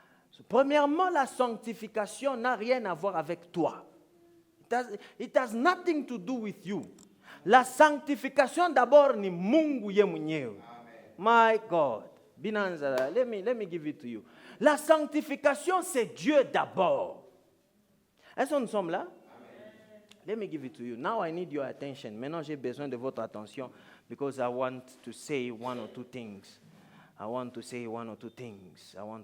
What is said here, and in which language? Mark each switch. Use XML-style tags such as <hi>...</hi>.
<fr>So, premièrement, la sanctification n'a rien à voir avec toi.</fr> <en>It has nothing to do with you.</en> <fr>La sanctification d'abord</fr> <sw>ni Mungu ye mwenyewe.</sw> <en>My God. Binanza, let me give it to you.</en> <fr>La sanctification, c'est Dieu d'abord. Est-ce que nous sommes là?</fr> <en>Amen. Let me give it to you. Now I need your attention.</en> <fr>Maintenant, j'ai besoin de votre attention</fr> <en>because I want to say one or two things. I want to say one or two things.</en>